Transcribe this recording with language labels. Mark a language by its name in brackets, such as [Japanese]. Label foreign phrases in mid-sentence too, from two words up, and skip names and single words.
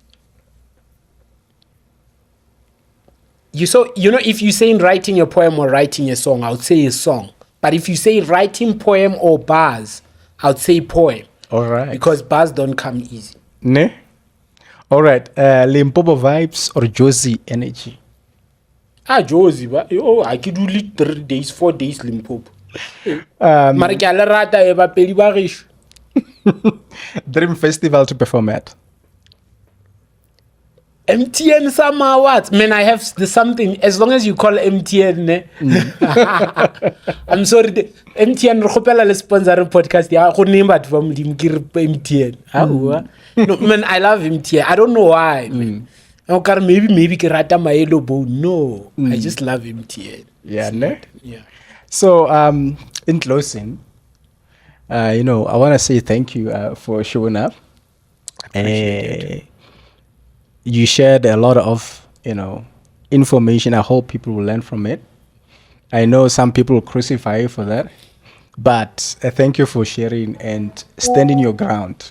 [English] If you're saying writing a poem or writing a song, I would say a song. But if you say writing poem or bars, I would say poem. All right. Because bars don't come easy. Ne? All right. Limpopo vibes or Josie energy? Josie, I could do 3 days, 4 days Limpopo. [Northern Sotho] Mara ke a le rata e bapedi ba gešo. [English] Dream festival to perform at? MTN SASMA Awards. Man, I have something. As long as you call MTN, I'm sorry. [Northern Sotho] MTN, re kgopela le [English] sponsor podcast. [Northern Sotho] Ya go name batho ba modimo ke re MTN. [English] No, man, I love MTN. I don't know why. Man. [Northern Sotho] Maybe ke rata maelo bo. [English] No, I just love MTN. Yeah, ne? Yeah. So, in closing, I want to say thank you for showing up. You shared a lot of, information. I hope people will learn from it. I know some people will crucify you for that, but thank you for sharing and standing your ground.